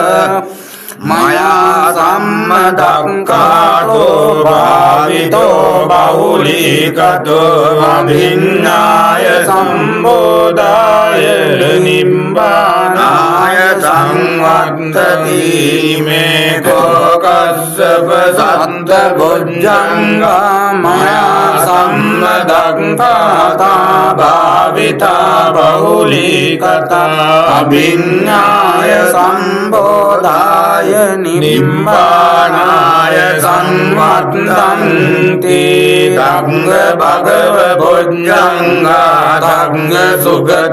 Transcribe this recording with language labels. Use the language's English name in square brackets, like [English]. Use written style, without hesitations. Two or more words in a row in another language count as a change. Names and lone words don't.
[Pali] මයා සම්මදක්ඛාතෝ භාවිතෝ බහුලීකතෝ අභිඤ්ඤාය සම්බෝධාය නිබ්බානාය සංවත්තති මේ කස්සප සත්ත බොජ්ජංගා මයා සම්මදක්ඛාතා භාවිතා බහුලීකතා අභිඤ්ඤාය සම්බෝධාය නිබ්බානාය සංවත්තන්ති ධම්ම භගව බොජ්ජංගා ධම්ම සුගත